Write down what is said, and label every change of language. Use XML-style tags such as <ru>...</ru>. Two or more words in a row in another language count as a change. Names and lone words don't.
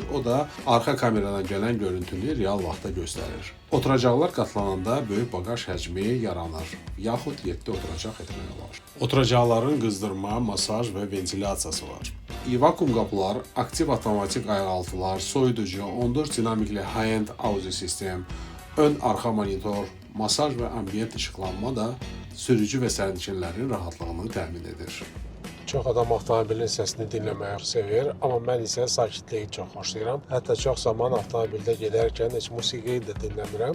<az>O da arxa kameradan gələn görüntünü real vaxtda göstərir. Oturacaqlar qatlananda böyük baqaj həcmi yaranır, yaxud 7 oturacaq etmək olar. Oturacaqların qızdırma, masaj və ventilyasiyası var. Vakuum qapılar, aktiv avtomatik ayaqaltılar, soyuducu, 14 dinamikli</az> <en>high-end audio</en> <az>sistem, ön-arxa monitor, masaj və ambiyent işıqlanma da sürücü və sərnişinlərin rahatlığını təmin edir. Çox adam avtomobilin səsini dinləməyi sevir, amma mən isə sakitliyi çox xoşlayıram. Hətta çox zaman avtomobildə gedərkən heç musiqini də dinləmirəm.</az>